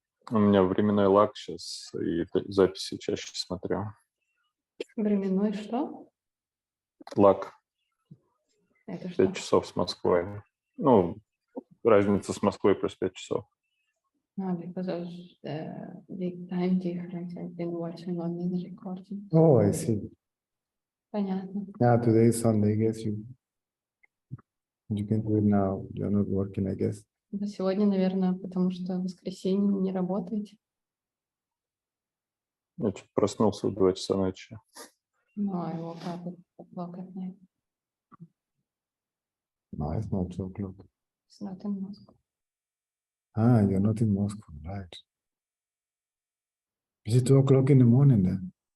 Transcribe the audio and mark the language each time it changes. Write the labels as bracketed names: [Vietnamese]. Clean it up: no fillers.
[Russian] У меня временной лаг сейчас, и записи чаще смотрю. Временной что? Лаг. Это что? 5 часов с Москвой. Ну, разница с Москвой плюс 5 часов. [English] Because of the big time difference, I've been watching only the recording. Oh, I see. [Russian] Понятно. [English] Yeah, today is Sunday. I guess you can do it now. You're not working, I guess. [Russian] Да, сегодня, наверное, потому что в воскресенье не работаете. Я чуть проснулся в 2 часа ночи. [English] No, I woke up at 2 o'clock at night. No, it's not 2 o'clock. It's not in Moscow. Ah, you're not in Moscow, right? Is it 2 o'clock in the morning then?